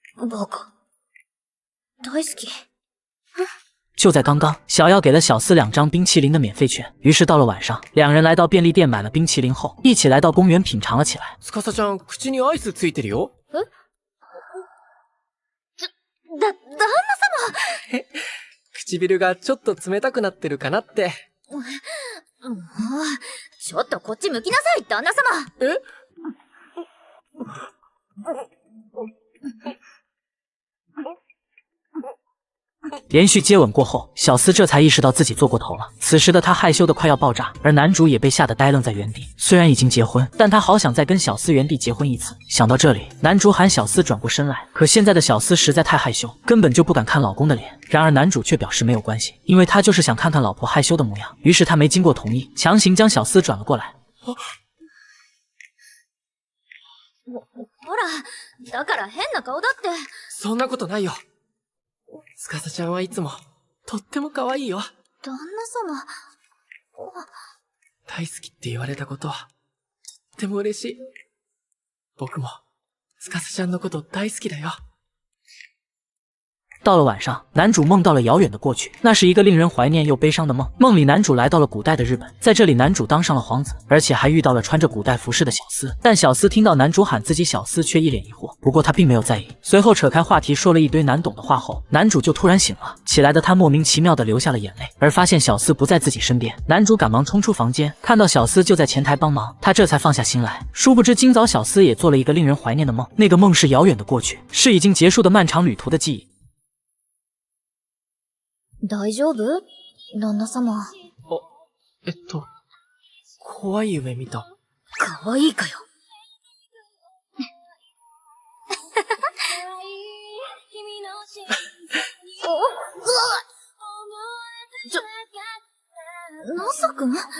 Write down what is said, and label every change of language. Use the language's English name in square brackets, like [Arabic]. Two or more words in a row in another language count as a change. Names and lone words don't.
[Japanese] 僕、大好き。 [Chinese] 就在刚刚，小耀给了小司2张冰淇淋的免费券。于是到了晚上，两人来到便利店买了冰淇淋后，一起来到公园品尝了起来。 [Japanese] 司ちゃん、口にアイスついてるよ。旦那様唇がちょっと冷たくなってるかなって。ちょっとこっち向きなさい、旦那様。 [Chinese] 连续接吻过后，小司这才意识到自己做过头了。此时的他害羞的快要爆炸，而男主也被吓得呆愣在原地。虽然已经结婚，但他好想再跟小司原地结婚一次。想到这里，男主喊小司转过身来，可现在的小司实在太害羞，根本就不敢看老公的脸。然而男主却表示没有关系，因为他就是想看看老婆害羞的模样。于是他没经过同意，强行将小司转了过来。 [Japanese] ほら、だから変な顔だって。そんなことないよ。司ちゃんはいつも、とっても可愛いよ。旦那様。大好きって言われたことは、とっても嬉しい。僕も、司ちゃんのこと大好きだよ。 [Chinese] 到了晚上，男主梦到了遥远的过去，那是一个令人怀念又悲伤的梦。梦里男主来到了古代的日本，在这里男主当上了皇子，而且还遇到了穿着古代服饰的小司。但小司听到男主喊自己小司，却一脸疑惑，不过他并没有在意。随后扯开话题说了一堆难懂的话后，男主就突然醒了。起来的他莫名其妙的流下了眼泪，而发现小司不在自己身边。男主赶忙冲出房间，看到小司就在前台帮忙，他这才放下心来。殊不知今早小司也做了一个令人怀念的梦，那个梦是遥远的过去，是已经结束的漫长旅途的记忆。 [Japanese] 大丈夫？旦那様。怖い夢見た。可愛いかよ。ナサ君？